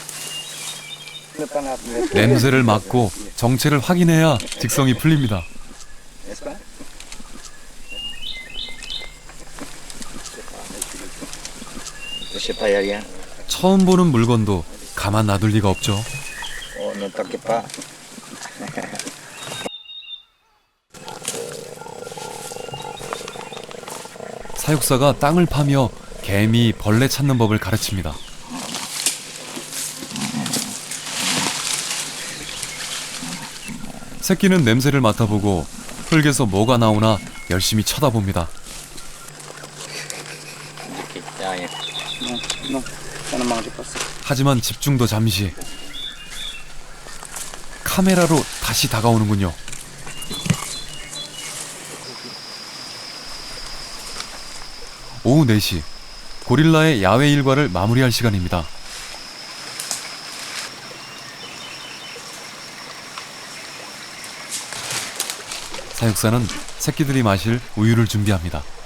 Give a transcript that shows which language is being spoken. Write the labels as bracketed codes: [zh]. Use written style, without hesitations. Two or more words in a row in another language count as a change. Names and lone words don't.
[ko] 냄새를 맡고 정체를 확인해야 직성이 풀립니다. [fr] n'est-ce pas? Je sais pas, il n'y a rien. [ko] 처음 보는 물건도 가만 놔둘 리가 없죠. [fr] Oh, ne t'inquiète pas. [ko] 사육사가 땅을 파며 개미, 벌레 찾는 법을 가르칩니다. 새끼는 냄새를 맡아보고 흙에서 뭐가 나오나 열심히 쳐다봅니다. [fr] Il n'y a rien. Non, non, ça ne mange pas ça. [ko] 하지만 집중도 잠시. 카메라로 다시 다가오는군요. 오후 4시, 고릴라의 야외 일과를 마무리할 시간입니다. 사육사는 새끼들이 마실 우유를 준비합니다.